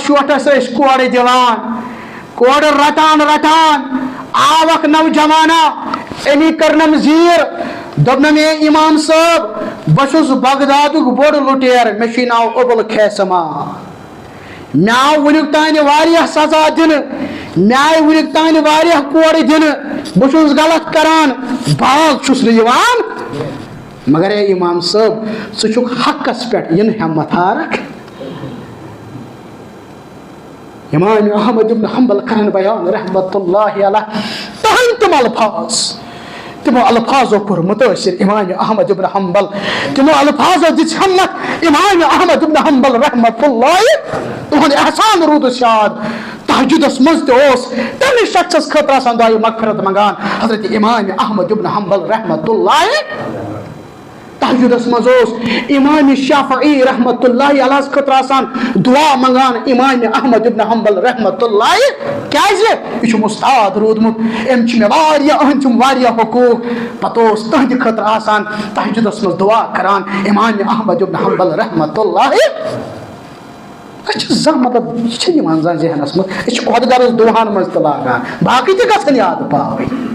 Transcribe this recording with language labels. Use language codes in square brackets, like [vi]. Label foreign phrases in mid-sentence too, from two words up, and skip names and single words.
[ks] شوٹھس ٲسۍ کورِ دِوان کورِ رٹان رٹان آو اکھ نوجوانا أمی کٔرنم زیٖر دوٚپنم اے امام صٲب بہٕ چھُس بغدادُک بوٚڑ لُٹیر مےٚ چھُے ناو ابو الخیثمہ مےٚ آو وُنیُک تانۍ واریاہ سزا دِنہٕ مےٚ آیہِ وُنیُک تانۍ واریاہ کورِ دِنہٕ بہٕ چھُس غلط کران باغ چھُس نہٕ یِوان مگر اے امام صٲب ژٕ چھُکھ حقس پٮ۪ٹھ یِنہٕ ہٮ۪مت ہارکھ امام احمد ابن حنبل کرن بیان [ar] رحمت اللہ علیہ [ks] تہنٛدۍ تِم الفاظ تمو الفاظو کوٚر متٲثر امام احمد ابن حنبل تمو الفاظو دِژ ہمت امام احمد ابن حنبل [ar] رحمت اللہ [ks] تہنٛد احسان روٗدُس یاد تہجدس منٛز تہِ اوس تمہِ شخصس خٲطرٕ آسان دعایہِ مغفرت منگان حضرت امام احمد ابن حنبل [ar] رحمت اللہ [ks] تہجدس منٛز اوس امام شافعی [ar] رحمت اللہ [ks] علیہس خٲطرٕ آسان دعا منگان امام احمد ابن حنبل [ar] رحمت اللہ [ks] کیازِ یہِ چھُم اُستاد روٗدمُت أمۍ چھِ مےٚ واریاہ أہنٛدۍ چھِم واریاہ حقوٗق پتہٕ اوس تہنٛدِ خٲطرٕ آسان تہجدس منٛز دعا کران امام احمد ابن حنبل [ar] رحمت اللہ [ks] أسۍ چھِ زانٛہہ مطلب یہِ چھِنہٕ یِوان زانٛہہ ذہنس منٛز أسۍ چھِ عہدٕ دارس دُعاہن منٛز تہِ لاگان باقٕے تہِ گژھن یادٕ پاوٕنۍ